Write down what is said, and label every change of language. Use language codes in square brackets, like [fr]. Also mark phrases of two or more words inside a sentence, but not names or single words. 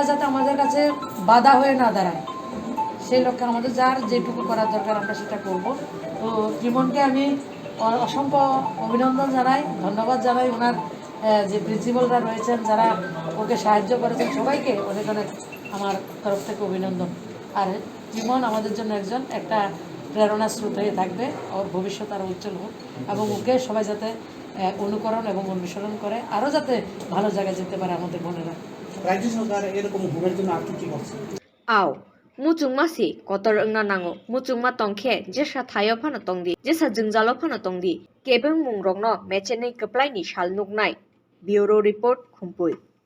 [bn] যাতে আমাদের কাছে বাধা হয়ে না দাঁড়ায় সেই লক্ষ্যে আমাদের যার যেটুকু করার দরকার আমরা সেটা করব তো ত্রিমনকে আমি অসংখ্য অভিনন্দন জানাই ধন্যবাদ জানাই ওনার যে প্রিন্সিপালরা রয়েছেন যারা ওকে সাহায্য করেছেন সবাইকে অনেক অনেক আমার তরফ থেকে অভিনন্দন আর ত্রিমন আমাদের জন্য একটা প্রেরণা স্রোত হয়ে থাকবে ওর ভবিষ্যৎ আরও উজ্জ্বল হোক এবং ওকে সবাই যাতে অনুকরণ এবং অনুসরণ করে আরও যাতে ভালো জায়গায় যেতে পারে আমাদের বোনেরা রাজ্য সরকার এরকম হোমের জন্য আর কি করছে [trp] আও muchungma si kotor engna nango muchungma tongkhe jesa thayo phano tongdi jesa jingjalo phano tongdi kebeng mungrokno mechenei keplai ni sal nuknai bureau report Khumpui।